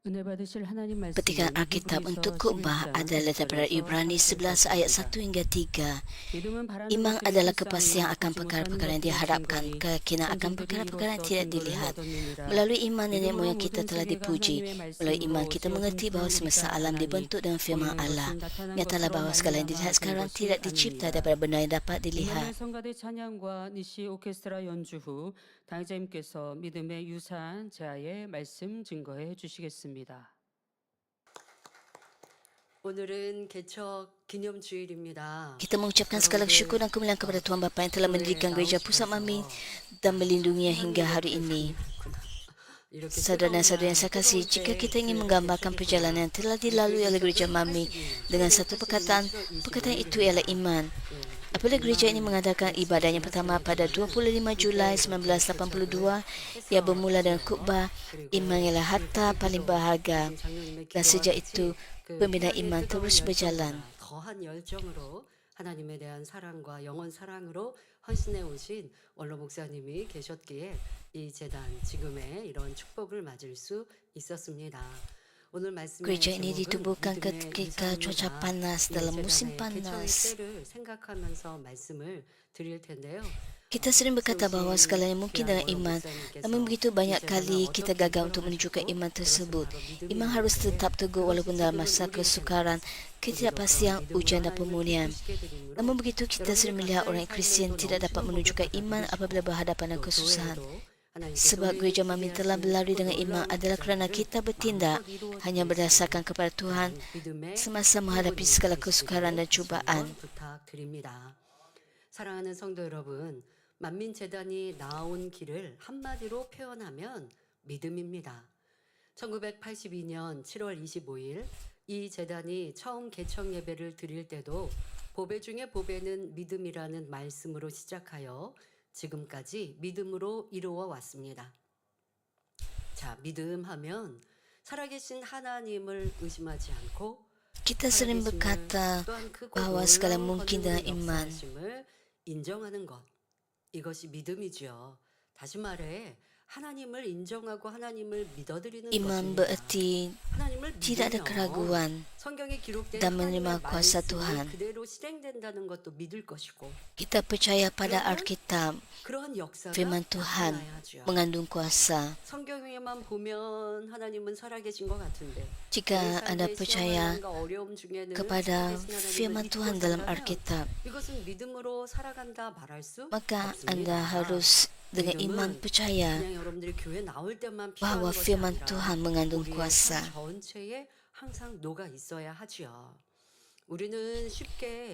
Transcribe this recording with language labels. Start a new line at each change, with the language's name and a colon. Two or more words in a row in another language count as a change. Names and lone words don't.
Korean: 은혜 받으실 하나님
Malay: Petikan
Korean: 말씀은
Malay: Alkitab untuk
Korean: 히브리서
Malay: khutbah
Korean: 11장
Malay: adalah daripada
Korean: 1절에서
Malay: Ibrani 11 ayat 1
Korean: 4절까지입니다.
Malay: hingga 3.
Korean: 믿음은 바라는
Malay: Iman
Korean: 것들을
Malay: adalah kepastian
Korean: 실상이요
Malay: akan
Korean: 보지 못하는
Malay: perkara-perkara yang
Korean: 것들의
Malay: diharapkan,
Korean: 증거니
Malay: keyakinan akan
Korean: 선진들이
Malay: perkara-perkara yang
Korean: 이로써
Malay: tidak
Korean: 근거를
Malay: dilihat.
Korean: 얻었느니라.
Malay: Melalui iman nenek
Korean: 믿음으로
Malay: moyang kita
Korean: 모든
Malay: telah
Korean: 세계가
Malay: dipuji.
Korean: 하나님의
Malay: Melalui iman
Korean: 말씀으로
Malay: kita
Korean: 지어진
Malay: mengerti bahawa semesta
Korean: 구원이라
Malay: alam
Korean: 하나니
Malay: dibentuk dengan firman
Korean: 보이는
Malay: Allah.
Korean: 것은 나타난
Malay: Nyatalah
Korean: 것으로
Malay: bahawa segala yang
Korean: 말미암아
Malay: dilihat
Korean: 된
Malay: sekarang
Korean: 것이
Malay: tidak dicipta
Korean: 아니니라.
Malay: daripada benda yang dapat
Korean: 임마누엘
Malay: dilihat.
Korean: 성가대 찬양과 니시 오케스트라 연주 후 당회자님께서 믿음의 유산 제하의 말씀 증거해 주시겠습니다. 오늘은 개척 기념주일입니다.
Malay: Kita mengucapkan segala syukur dan kemuliaan kepada Tuhan Bapa yang telah mendirikan gereja pusat Mami dan melindunginya hingga hari ini. Saudara dan saudari yang saya kasih, jika kita ingin menggambarkan perjalanan yang telah dilalui oleh gereja Mami dengan satu perkataan itu ialah iman. Apabila gereja ini mengadakan ibadahnya pertama pada 25 Julai 1982, ia bermula dengan khutbah iman ialah harta paling berharga. Dan sejak itu, pembinaan iman terus berjalan.
Korean: 더한 열정으로 하나님에 대한 사랑과 영원 사랑으로 헌신해 오신 원로 목사님이 계셨기에 이 재단 지금의 이런 축복을 맞을 수 있었습니다. 오늘 말씀의
Malay: Gereja ini
Korean: 제목은
Malay: ditubuhkan
Korean: 믿음의
Malay: ketika cuaca
Korean: 유산입니다.
Malay: panas
Korean: 이
Malay: dalam musim
Korean: 재단의 개척의
Malay: panas.
Korean: 때를 생각하면서 말씀을 드릴 텐데요.
Malay: Kita sering berkata bahawa segalanya mungkin dengan iman, namun begitu banyak kali kita gagal untuk menunjukkan iman tersebut. Iman harus tetap teguh walaupun dalam masa kesukaran, ketidakpastian, ujian dan pemulihan. Namun begitu kita sering melihat orang Kristian tidak dapat menunjukkan iman apabila berhadapan dengan kesusahan. Sebab gereja Mami telah berlari dengan iman adalah kerana kita bertindak hanya berdasarkan kepada Tuhan semasa menghadapi segala kesukaran dan cubaan.
Korean: 부탁드립니다. 사랑하는 성도 여러분, 만민재단이 나온 길을 한마디로 표현하면 믿음입니다. 1982년 7월 25일 이 재단이 처음 개척 예배를 드릴 때도 보배 중에 보배는 믿음이라는 말씀으로 시작하여 지금까지 믿음으로 이루어 왔습니다. 자, 믿음하면 살아계신 하나님을 의심하지 않고
Malay: Kita sering berkata
Korean: 또한 크고
Malay: bahawa segala
Korean: 놀라운
Malay: mungkin dengan
Korean: 권능의
Malay: iman.
Korean: 역사하심을 인정하는 것. 이것이 믿음이지요. 다시 말해 하나님을 인정하고 하나님을 믿어드리는
Malay: Iman
Korean: 것입니다.
Malay: bererti
Korean: 하나님을
Malay: tidak ada
Korean: 믿으면
Malay: keraguan
Korean: 성경에 기록된
Malay: dan menerima
Korean: 하나님의
Malay: kuasa
Korean: 말씀이
Malay: Tuhan.
Korean: 그대로 실행된다는 것도 믿을 것이고
Malay: Kita percaya pada Alkitab,
Korean: 그러한 역사가
Malay: firman Tuhan
Korean: 나타나야 하죠.
Malay: mengandung kuasa.
Korean: 성경에만 보면 하나님은 살아계신 것 같은데
Malay: Jika anda percaya
Korean: 어려움 중에는
Malay: kepada
Korean: 살아계신 하나님을
Malay: firman
Korean: 믿고
Malay: Tuhan dalam
Korean: 살아가면
Malay: Alkitab,
Korean: 이것은 믿음으로 살아간다 말할 수
Malay: maka
Korean: 없습니다.
Malay: anda harus dengan iman percaya
Korean: 그냥 여러분들이 교회 나올 때만 필요한
Malay: bahawa
Korean: 것이
Malay: firman
Korean: 아니라
Malay: Tuhan mengandung
Korean: 우리의
Malay: kuasa.
Korean: 삶 전체에 항상 녹아 있어야 하지요. 우리는 쉽게